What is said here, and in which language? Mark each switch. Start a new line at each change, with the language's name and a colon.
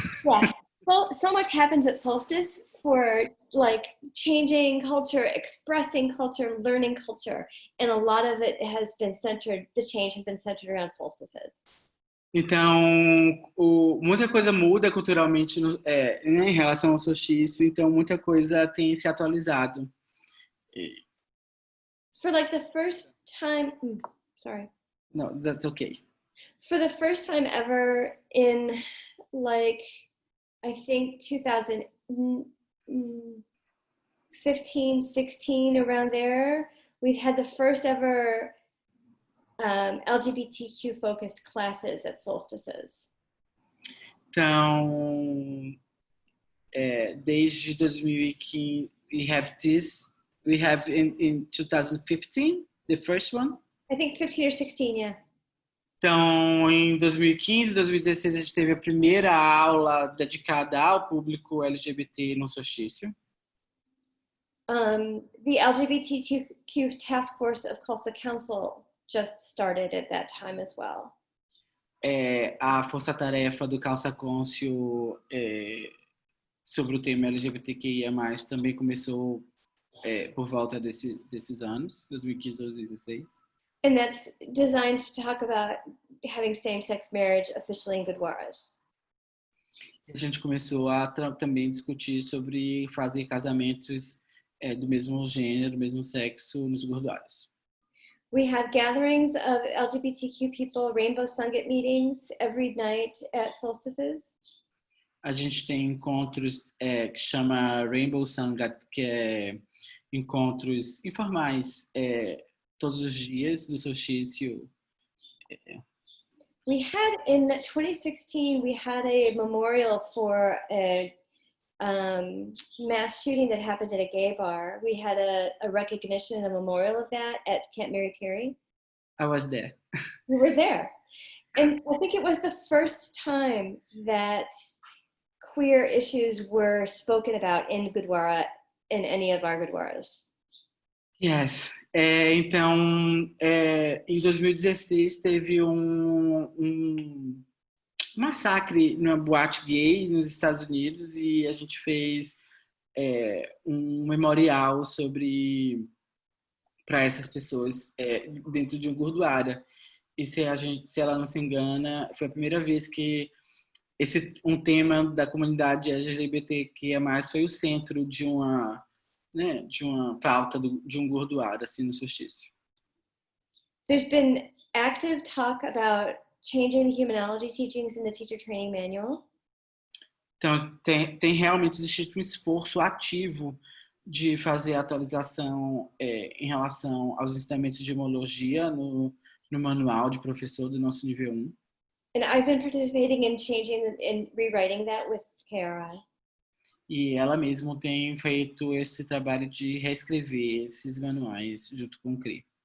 English: Yeah, so much happens at solstice for like changing culture, expressing culture, learning culture, and a lot of it has been centered, the change has been centered around solstices.
Portuguese: Então, muita coisa muda culturalmente em relação ao solstício, então muita coisa tem se atualizado.
English: For like the first time, sorry. No, that's okay. For the first time ever in like, I think 2015, 16, around there, we had the first ever LGBTQ focused classes at solstices.
Portuguese: Então, desde 2015,
English: we have in 2015, the first one. I think 15 or 16, yeah.
Portuguese: Então, em 2015, 2016, a gente teve a primeira aula dedicada ao público LGBT no solstício.
English: The LGBTQ task force of Khalsa Council just started at that time as well.
Portuguese: A Força-Tarefa do Khalsa Council sobre o tema LGBTQIA+, também começou por volta desses anos, 2015 ou 2016.
English: And that's designed to talk about having same-sex marriage officially in Gurdwaras.
Portuguese: A gente começou a também discutir sobre fazer casamentos do mesmo gênero, do mesmo sexo nos Gurdwaras.
English: We have gatherings of LGBTQ people, Rainbow Sangat meetings every night at solstices.
Portuguese: A gente tem encontros que chama Rainbow Sangat, que é encontros informais todos os dias do solstício.
English: We had, in 2016, we had a memorial for a mass shooting that happened at a gay bar. We had a recognition and a memorial of that at Camp Mary Perry. I was there. We were there. And I think it was the first time that queer issues were spoken about in Gurdwara, in any of our Gurdwaras. Yes.
Portuguese: Então, em 2016 teve um massacre numa boate gay nos Estados Unidos e a gente fez um memorial para essas pessoas dentro de um Gurdwara. E se ela não se engana, foi a primeira vez que um tema da comunidade LGBTQIA+, foi o centro de uma pauta de um Gurdwara, assim, no solstício.
English: There's been active talk about changing the Humanology teachings in the teacher training manual.
Portuguese: Então, tem realmente existido um esforço ativo de fazer a atualização em relação aos ensinamentos de Humanologia no manual de professor do nosso nível 1.
English: And I've been participating in changing and rewriting that with KRI.
Portuguese: E ela mesma tem feito esse trabalho de reescrever esses manuais junto com o CRI.